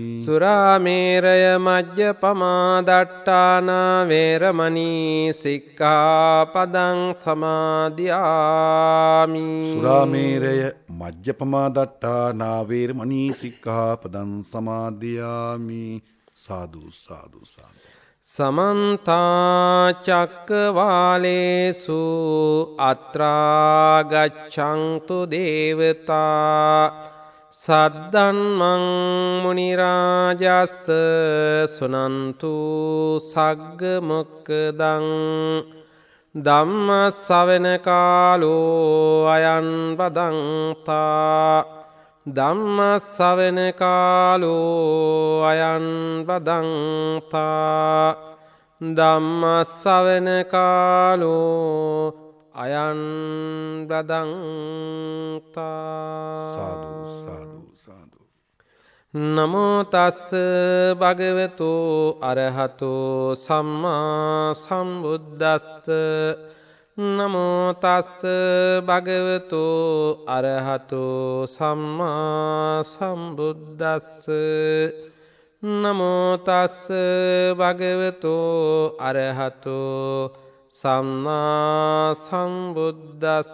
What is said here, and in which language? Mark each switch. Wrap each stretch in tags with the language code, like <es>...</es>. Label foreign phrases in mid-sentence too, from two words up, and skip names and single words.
<pi>සුරාමේරය මජ්ජපමා දට්ඨානා වේරමණී සික්ඛාපදං සමාදියාමි. සුරාමේරය මජ්ජපමා දට්ඨානා වේරමණී සික්ඛාපදං සමාදියාමි. සාදු සාදු සාදු. සමන්ත චක්කවාලේසු අත්‍රා ගච්ඡන්තු දේවතා සද්දන්මං මුනි රාජස්ස සුනන්තු සග්ග මොක්ඛදං ධම්ම ශ්‍රවණ කාලෝ අයං බදන්තා ධම්මස්සවන කාලෝ අයං බදන්තා ධම්මස්සවන කාලෝ අයං බදන්තා. සාදු සාදු සාදු. නමෝ තස්ස භගවතු අරහතෝ සම්මා සම්බුද්දස්ස නමෝ තස්ස භගවතු අරහතෝ සම්මා සම්බුද්දස්ස නමෝ තස්ස භගවතු අරහතෝ සම්මා සම්බුද්දස්ස.</pi>